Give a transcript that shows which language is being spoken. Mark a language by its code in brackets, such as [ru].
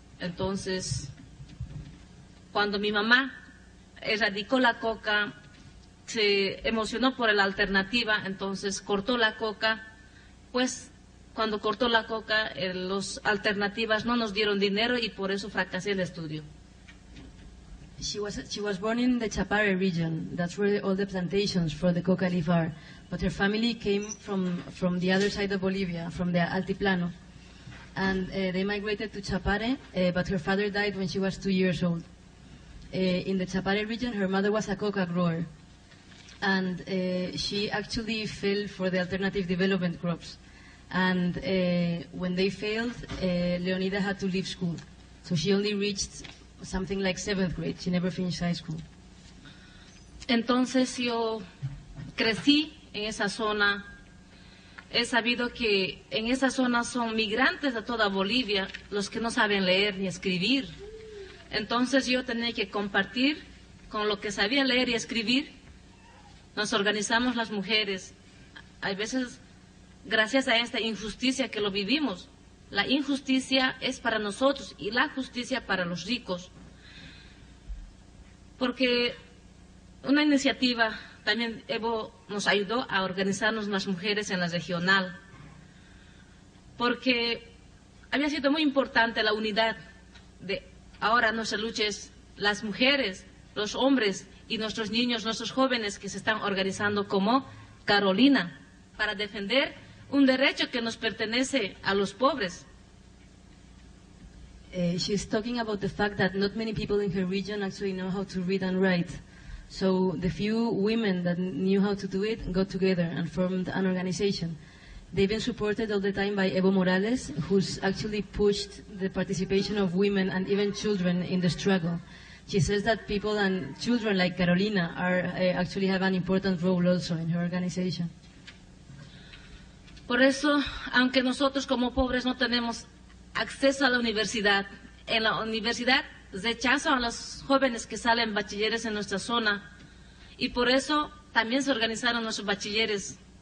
[es] Entonces, cuando mi mamá erradicó la coca, se emocionó por la alternativa, entonces cortó la coca. Pues cuando cortó la coca, las alternativas no nos dieron dinero y por eso fracasé el estudio. [en] She was born in the Chapare region. That's where all the plantations for the coca leaf are. But her family came from the other side of Bolivia, from the Altiplano. and they migrated to Chapare, but her father died when she was 2 years old. In the Chapare region, her mother was a coca grower, and she actually fell for the alternative development crops. And when they failed, Leonida had to leave school. So she only reached something like 7th grade. She never finished high school. [es] Entonces yo crecí en esa zona. He sabido que en esa zona son migrantes de toda Bolivia los que no saben leer ni escribir. Entonces yo tenía que compartir con lo que sabía leer y escribir. Nos organizamos las mujeres. Hay veces, gracias a esta injusticia que lo vivimos, la injusticia es para nosotros y la justicia para los ricos. Porque una iniciativa también Evo nos ayudó a organizarnos las mujeres en la regional, porque había sido muy importante la unidad de ahora nuestra lucha es las mujeres, los hombres y nuestros niños, nuestros jóvenes que se están organizando como Carolina para defender un derecho que nos pertenece a los pobres. [en] She's talking about the fact that not many people in her region actually know how to read and write. So the few women that knew how to do it got together and formed an organization. They've been supported all the time by Evo Morales, who's actually pushed the participation of women and even children in the struggle. She says that people and children like Carolina are actually have an important role also in her organization. [es] Por eso, aunque nosotros como pobres no tenemos acceso a la universidad, en la universidad rechazan a los jóvenes que salen bachilleres en nuestra zona y por eso también se organizaron nuestros bachilleres.